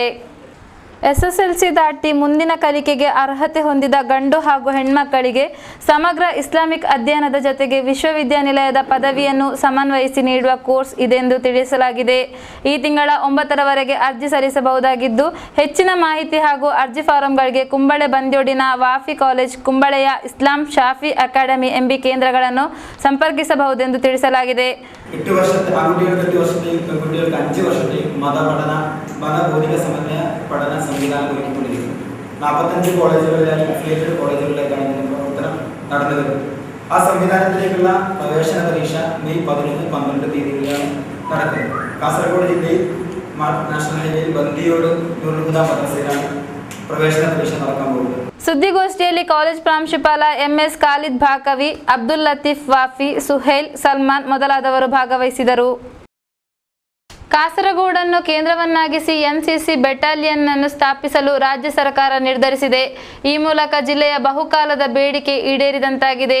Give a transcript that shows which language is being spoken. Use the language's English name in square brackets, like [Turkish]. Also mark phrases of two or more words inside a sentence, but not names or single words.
[Kannada] SSLC ದಾಟಿ ಮುಂದಿನ ಕಲಿಕೆಗೆ ಅರ್ಹತೆ ಹೊಂದಿದ ಗಂಡು ಹಾಗೂ ಹೆಣ್ಮಕ್ಕಳಿಗೆ ಸಮಗ್ರ ಇಸ್ಲಾಮಿಕ್ ಅಧ್ಯಯನದ ಜೊತೆಗೆ ವಿಶ್ವವಿದ್ಯಾನಿಲಯದ ಪದವಿಯನ್ನು ಸಮನ್ವಯಿಸಿ ನೀಡುವ ಕೋರ್ಸ್ ಇದೆಂದು ತಿಳಿಸಲಾಗಿದೆ. ಈ ತಿಂಗಳ 9ರವರೆಗೆ ಅರ್ಜಿ ಸಲ್ಲಿಸಬಹುದಾಗಿದ್ದು, ಹೆಚ್ಚಿನ ಮಾಹಿತಿ ಹಾಗೂ ಅರ್ಜಿ ಫಾರಂಗಳಿಗೆ ಕುಂಬಳೆ ಬಂದ್ಯೋಡಿನ ವಾಫಿ ಕಾಲೇಜ್, ಕುಂಬಳೆಯ ಇಸ್ಲಾಂ ಶಾಫಿ ಅಕಾಡೆಮಿ ಎಂಬ ಕೇಂದ್ರಗಳನ್ನು ಸಂಪರ್ಕಿಸಬಹುದೆಂದು ತಿಳಿಸಲಾಗಿದೆ. [Malayalam] 8 വർഷത്തെ ആൺകുട്ടികൾക്ക് 8 വർഷത്തെയും പെൺകുട്ടികൾക്ക് 5 വർഷത്തെയും മതബോധിക സമന്വയ പഠന സംവിധാനം ഒരുക്കിക്കൊണ്ടിരിക്കുന്നു. 45 കോളേജുകളിലായി അഫിലിയേറ്റഡ് കോളേജുകളിലേക്കാണ് ഇതിന്റെ പ്രവർത്തനം നടന്നു വരുന്നത്. ആ സംവിധാനത്തിലേക്കുള്ള പ്രവേശന പരീക്ഷ മെയ് 11-12 തീയതികളിലാണ് നടക്കുന്നത്. കാസർഗോഡ് ജില്ലയിൽ നാഷണൽ ഹൈവേയിൽ ബന്ദിയോട് നൂറുഹുദ മദ്രസയിലാണ് പ്രവേശ പരീക്ഷ നടക്കാൻ പോകുന്നത്. [Kannada] ಸುದ್ದಿಗೋಷ್ಠಿಯಲ್ಲಿ ಕಾಲೇಜ್ ಪ್ರಾಂಶುಪಾಲ MS ಖಾಲಿದ್ ಭಾಕವಿ, ಅಬ್ದುಲ್ ಲತೀಫ್ ವಾಫಿ, ಸುಹೇಲ್, ಸಲ್ಮಾನ್ ಮೊದಲಾದವರು ಭಾಗವಹಿಸಿದರು. ಕಾಸರಗೋಡನ್ನು ಕೇಂದ್ರವನ್ನಾಗಿಸಿ NCC ಬೆಟಾಲಿಯನ್ ಅನ್ನು ಸ್ಥಾಪಿಸಲು ರಾಜ್ಯ ಸರ್ಕಾರ ನಿರ್ಧರಿಸಿದೆ. ಈ ಮೂಲಕ ಜಿಲ್ಲೆಯ ಬಹುಕಾಲದ ಬೇಡಿಕೆ ಈಡೇರಿದಂತಾಗಿದೆ.